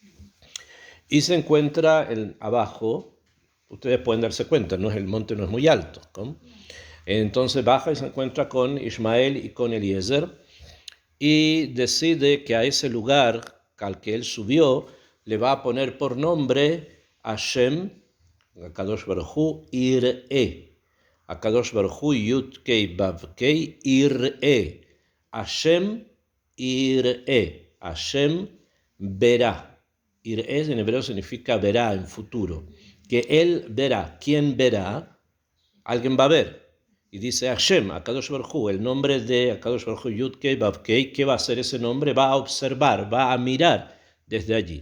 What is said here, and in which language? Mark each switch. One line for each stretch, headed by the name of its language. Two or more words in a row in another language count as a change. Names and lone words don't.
Spanish: Y se encuentra abajo, ustedes pueden darse cuenta, el monte no es muy alto, ¿no? Entonces baja y se encuentra con Ismael y con Eliezer, y decide que a ese lugar al que él subió le va a poner por nombre
Hebrew: השם הקדוש ברוך הוא יראה. הקדוש ברוך הוא יוד קי ואו קי יראה. השם יראה השם,
Spanish: verá. Ir'e en hebreo significa verá en futuro. Que él verá. ¿Quién verá? Alguien va a ver. Y dice
Hebrew: השם הקדוש ברוך הוא,
Spanish: el nombre de
Hebrew: הקדוש ברוך הוא יוד קי, ואו קי.
Spanish: ¿Qué va a hacer ese nombre? Va a observar, va a mirar desde allí.